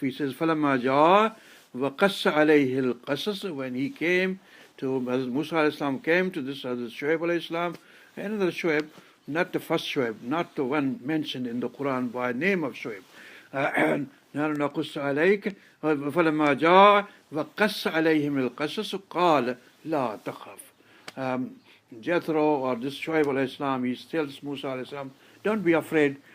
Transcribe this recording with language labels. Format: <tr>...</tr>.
<en>He says,</en> <ar>فَلَمَّا جَاءَ وَقَصَّ عَلَيْهِ الْقَصَص.</ar> <en>When he came to, Musa alayhi salam came to this Shoaib alayhi salam, another Shoaib, not the first Shoaib, not the one mentioned in the Quran by name of Shoaib.</en> <ar>نحن نقص عليك فلما جاء وقص عليهم القصص قال لا تخف.</ar> <en>Jethro or this Shoaib alayhi salam, he tells Musa alayhi salam, don't be afraid.</en>